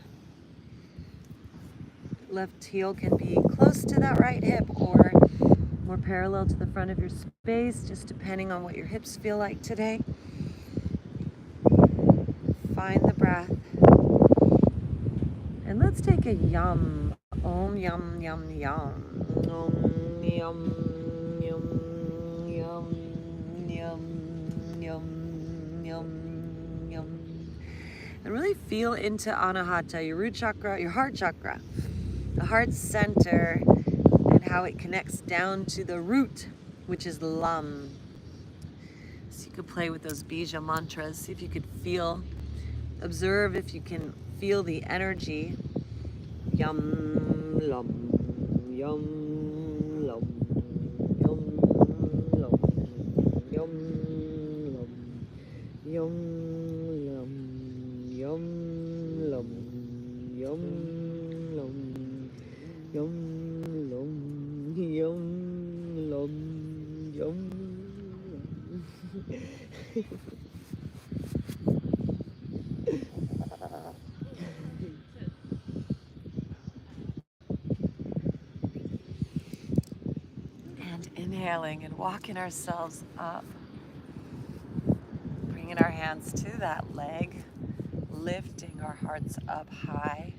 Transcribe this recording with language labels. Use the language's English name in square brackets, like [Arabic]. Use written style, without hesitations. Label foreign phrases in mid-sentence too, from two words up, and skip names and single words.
[English] Left heel can be close to that right hip or more parallel to the front of your space, just depending on what your hips feel like today. Find the breath. And let's take a yum. [Sanskrit] Om yum yum yum. Om yum yum yum yum yum yum yum. [English] And really feel into Anahata, your root chakra, your heart chakra, the heart center, and how it connects down to the root, which is Lam. So you could play with those bija mantras, see if you could feel, observe if you can feel the energy. [Sanskrit] Yum, lum, yum, lum, yum, lum, yum, lum, yum, lum, yum, lum, yum, lum, yum, lum, yum, lum, yum. [English] And inhaling and walking ourselves up, bringing our hands to that leg, lifting our hearts up high.